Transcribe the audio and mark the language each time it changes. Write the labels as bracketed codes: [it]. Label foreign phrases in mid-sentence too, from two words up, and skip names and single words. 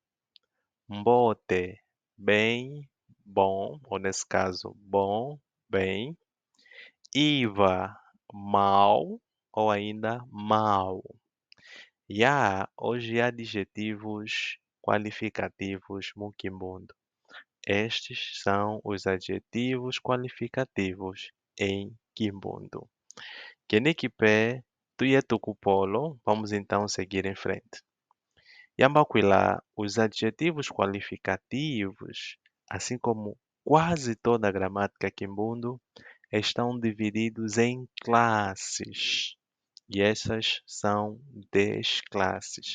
[pt] Mbote, bem, bom, ou nesse caso, bom, bem. Iva, mal, ou ainda mal. E há hoje adjetivos qualificativos Mukimbundo. Estes são os adjetivos qualificativos em Kimbundu. [kmb] Kenikipe, tuyetukupolo, [pt] vamos então seguir em frente. Yambaquilá, os adjetivos qualificativos, assim como quase toda a gramática Kimbundu, estão divididos em classes. E essas são 10 classes.